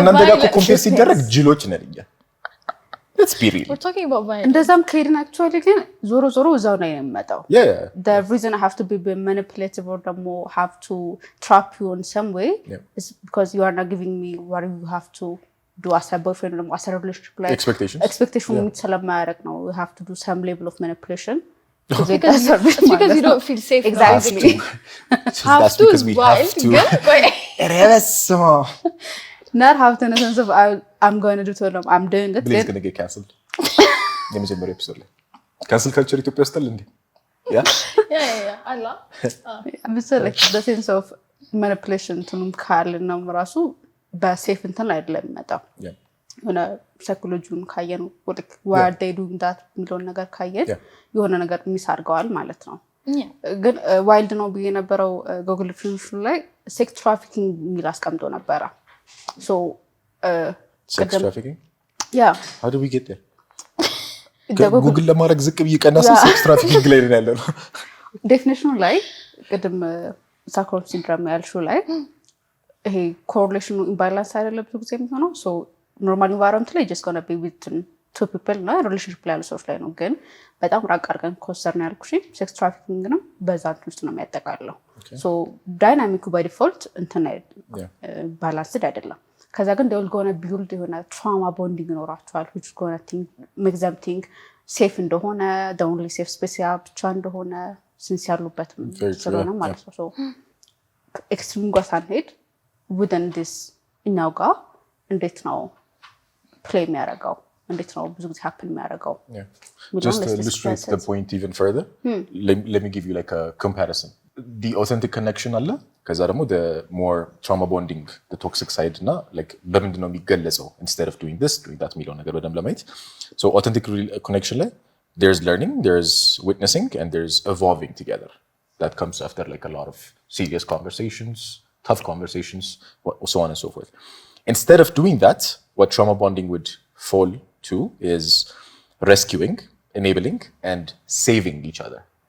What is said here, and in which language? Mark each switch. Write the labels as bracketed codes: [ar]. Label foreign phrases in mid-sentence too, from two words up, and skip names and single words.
[am] ከእናንተ ጋር [en] violence. [am] ኮምፔር ሲደረግ ጅሎች ነን እኛ [en] let's be real We're talking about violence. [am] እንደዛም ከሄድን actually ግን ዞሮ ዞሮ እዛው ነው የሚመጣው [en] yeah the reason I have to be manipulative or have to trap you in some way is because you are not giving me what you have to do as a boyfriend or as a relationship like expectation meet [am] ስለማያረግ ነው [en] we have to do some level of manipulation it's because you don't feel safe. Exactly. That's because we have to not have to in the sense of I'm going to do it I'm doing it Blaze going to get cancelled [am] የመጀመሪያው ኤፒሶድ ላይ [en] cancel culture [am] ኢትዮጵያ ውስጥ አለ እንዴ [en] yeah Allah like the sense of manipulation [am] እንትኑም ካልና ራሱ በሴፍ እንትን ላይ አይደለም የሚመጣው የሆነ ሳይኮሎጂውን ካየን [en] why are they doing that [am] የሚለውን ነገር ካየን የሆነ ነገር ሚስ አድርገዋል ማለት ነው ግን ዋይልድ ነው ብዬ ነበረው ጉግል ፊልም ላይ [en] sex trafficking [am] የሚል አስቀምጦ ነበረ so [en] sex trafficking yeah how do we get there [am] ጉግል ለማድረግ ዝቅ ብዬ ቀናስ [en] sex trafficking [am] ላይ ነው ያለው ዴፊኒሽኑ ላይ ቅድም ሳክሮን ሲንድሮም ያልሽው ላይ ይሄ ኮሪሌሽኑ ኢምባላንስ አይደለም ብዙ ጊዜ የሚሆነው [en] so normal environment [am] ላይ [en] just gonna be with two people [am] ነው ሪሌሽንሺፕ ላይ ያሉ ሰዎች ላይ ነው ግን በጣም ራቅ አድርገን ኮንሰርን ያልኩሽ [en] sex trafficking [am] ነው በዛት ውስጥ ነው የሚያጠቃልለው so ዳይናሚኩ [en] by default [am] እንትን ባላንስድ አይደለም ከዛ ግን [en] they will gonna build [am] የሆነ [en] trauma bonding [am] ይኖራቸዋል [en] which is gonna make them think safe [am] እንደሆነ [en] the only safe space [am] ያ ብቻ እንደሆነ since ያሉበት ስለሆነ ማለት ነው [en] so extreme [am] ጋር ሳንሄድ [en] within this [am] እኛው ጋር እንዴት ነው play የሚያደርገው እንዴት ነው ብዙ ጊዜ happen የሚያደርገው [en] just to illustrate the point even further let me give you like a comparison the authentic connection [am] አለ ከዛ ደግሞ [en] the more trauma bonding the toxic side [am] እና like በምንድን ነው የሚገለጸው [en] instead of doing this doing that [am] የሚለው ነገር በደንብ ለማየት [en] so authentic connection ላይ there's learning there's witnessing and there's evolving together that comes after like a lot of serious conversations tough conversations so on and so forth instead of doing that what trauma bonding would fall to is rescuing enabling and saving each other